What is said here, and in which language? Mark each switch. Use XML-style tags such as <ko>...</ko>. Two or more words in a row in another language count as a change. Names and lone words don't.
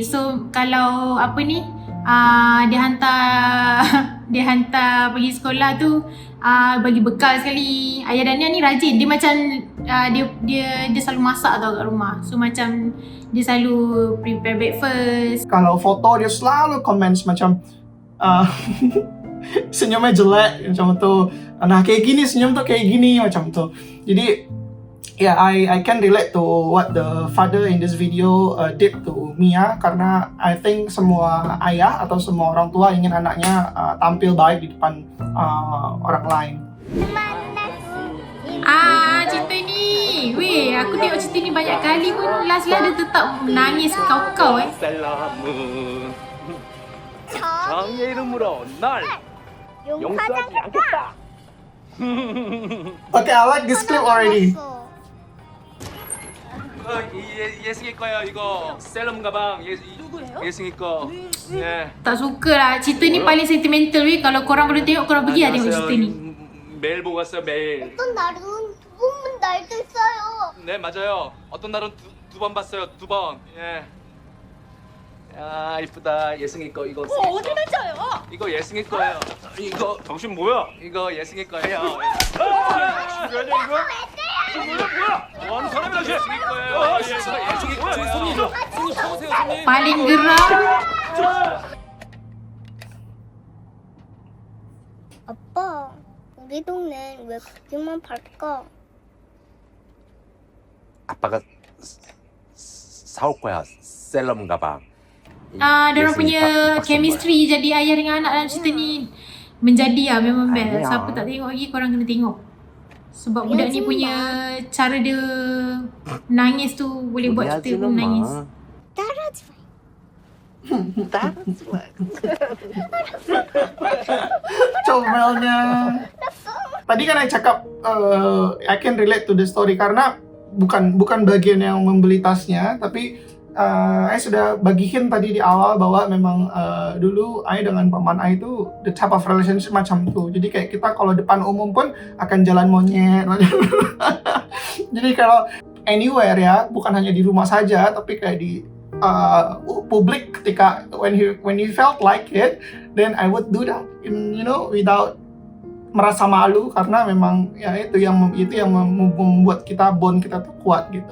<ms>So kalau dia hantar pergi sekolah tu bagi bekal sekali. Ayah Dania ni rajin. Dia macam dia selalu masak tau kat rumah. So macam dia selalu</ms> <en>prepare breakfast.</en> <ms>Kalau foto dia selalu comments macam senyumnya jelek macam tu.</ms> <id>Nah kayak gini senyum tuh kayak gini macam tu. Jadi</id> <en>I can relate to what the father in this video did to Mia,</en> <id>karena</id> <en>I think</en> <id>semua ayah atau semua orang tua ingin anaknya tampil baik di depan orang lain.</id> <ms>Cerita ni. Weh, aku tengok cerita ni banyak kali pun last dia tetap menangis kau-kau</ms> <ko>장의 이름으로 날 용서하지 않겠다.</ko> <en>Okay, I like this clip already.</en> <ko>예승이 거예요. 이거 셀럽 가방. 누구예요? 예승이 거. 예.</ko> <ms>Tak suka lah. Cerita ni paling sentimental weh. Kalau korang boleh tengok, korang pergi lah tengok cerita ni.</ms> <ko>매일 보고 왔어요. 매일. 어떤 날은 두 번 날도 있어요. 네 맞아요. 어떤 날은 두 번 봤어요. 2번. 예. 야 이쁘다. 예승이 거 이거. 어디 맞아요? 이거 예승이 거예요. 이거 당신 뭐야? 이거 예승이 거예요. 뭐야 이거? 뭐야? 원 사람이 다시 예승이 거예요. 예승이 거예요. 손님 잡으세요 손님.</ko> <ms>Paling geram.</ms> <ko>아빠, 우리 동네 왜 그렇게만 밝까? 아빠가 사올 거야 셀럽 가방.</ko> <ms>Diorang punya chemistry jadi ayah dengan anak dalam cerita ni menjadi lah, memang best. Siapa tak tengok lagi, korang kena tengok. Sebab budak ni punya cara dia nangis tu boleh buat kita pun nangis.</ms> <ko>따라하지 마.</ko> <ms>Comelnya.</ms> <id>Tadi kan I cakap</id> <en>I can relate to the story</en> <id>karena bukan bagian yang membeli tasnya, tapi saya sudah bagiin tadi di awal bahwa memang dulu saya dengan paman saya itu</id> <en>the type of relationship</en> <ms>macam tuh.</ms> <id>Jadi kayak kita kalau depan umum pun akan jalan monyet. Jadi kalau anywhere ya, bukan hanya di rumah saja, tapi kayak di publik ketika</id> <en>when he felt like it, then I would do that,</en> <id>without merasa malu, karena memang ya itu yang membuat kita bond kita tuh kuat gitu.</id>